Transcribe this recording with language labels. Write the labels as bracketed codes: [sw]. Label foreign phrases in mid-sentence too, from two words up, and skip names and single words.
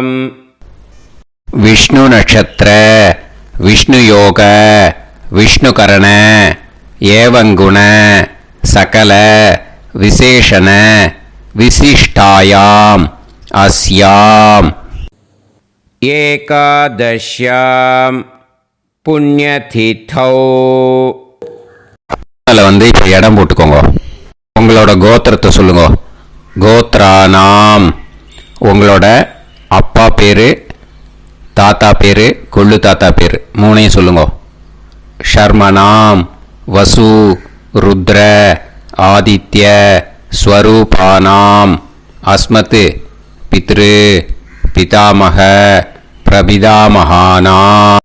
[sa] विष्णु नक्षत्र विष्णु योग विष्णुकरण एवं गुण सकल विशेषण विशिष्टायाम अस्याम एकादश्याम पुण्यतिथौ. [ta] வந்து இப்போ இடம் போட்டுக்கோங்க. உங்களோட கோத்திரத்தை சொல்லுங்க. கோத்ரானாம். உங்களோட அப்பா பேரு, தாத்தா பேரு, கொள்ளு தாத்தா பேரு 3ஐயும் சொல்லுங்க. [sa] शर्मणां वसु रुद्र आदित्य स्वरूपाणां अस्मत् पितृ पितामह प्रपितामहानाम्.